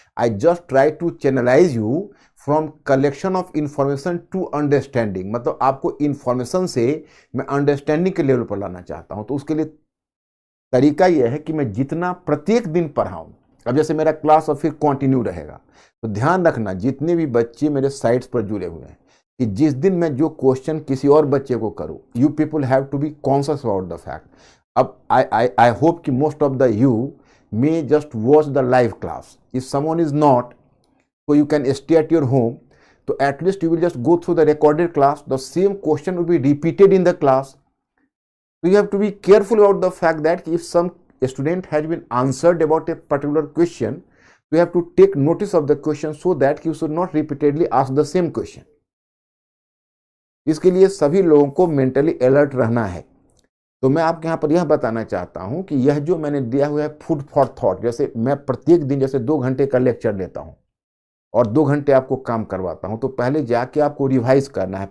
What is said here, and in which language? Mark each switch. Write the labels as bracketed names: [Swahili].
[English] I just try to channelise you from collection of information to understanding, [Hindi] मतलब आपको information से मैं understanding के लेवल पर लाना चाहता हूं। तो उसके लिए तरीका यह है कि मैं जितना प्रत्येक दिन पढ़ाऊं, अब जैसे मेरा क्लास और फिर कंटिन्यू रहेगा, तो ध्यान रखना जितने भी बच्चे मेरे साइट्स पर जुड़े हुए हैं कि जिस दिन मैं जो क्वेश्चन किसी और बच्चे को करूं, [English] You people have to be conscious about the fact. अब I hope कि most of the you may just watch the live class. If someone is not, so you can stay at your home, so at least you will just go through the recorded class, the same question will be repeated in the class. So you have to be careful about the fact that if some student has been answered about a particular question, you have to take notice of the question so that you should not repeatedly ask the same question. [Hindi] इसके लिए सभी लोगों को mentally alert रहना है। तो मैं आपके यहाँ पर यह बताना चाहता हूं कि यह जो मैंने दिया हुआ है फूड फॉर थॉट, जैसे मैं प्रत्येक दिन जैसे 2 घंटे का लेक्चर लेता हूं और 2 घंटे आपको काम करवाता हूं, तो पहले जाके आपको रिवाइज करना है।